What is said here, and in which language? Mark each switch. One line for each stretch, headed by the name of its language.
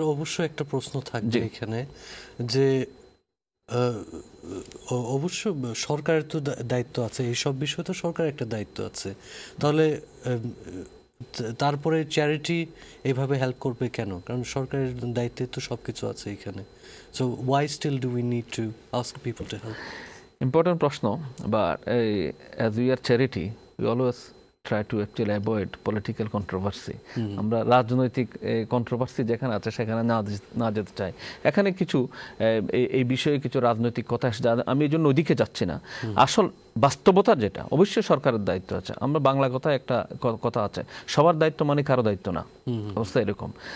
Bangla: অবশ্যই একটা প্রশ্ন থাকবে এখানে যে অবশ্য সরকারের তো দায়িত্ব আছে, এইসব বিষয়ে তো সরকারের একটা দায়িত্ব আছে, তাহলে তারপরে চ্যারিটি এইভাবে হেল্প করবে কেন? কারণ সরকারের দায়িত্বে তো সবকিছু আছে এখানে।
English: So why still do we need to ask people to help? Important প্রশ্ন, but as we are charity we always try to actually avoid political controversy.
Bangla: আমরা রাজনৈতিক কন্ট্রোভার্সি যেখানে আছে সেখানে না যেতে চাই। এখানে কিছু এই বিষয়ে কিছু রাজনৈতিক কথা আসছে, আমি এই জন্য ওদিকে যাচ্ছি না। আসল বাস্তবতা যেটা, অবশ্যই সরকারের দায়িত্ব আছে। আমরা বাংলা কথায় একটা কথা আছে, সবার দায়িত্ব মানে কারো দায়িত্ব না, অবস্থা এরকম।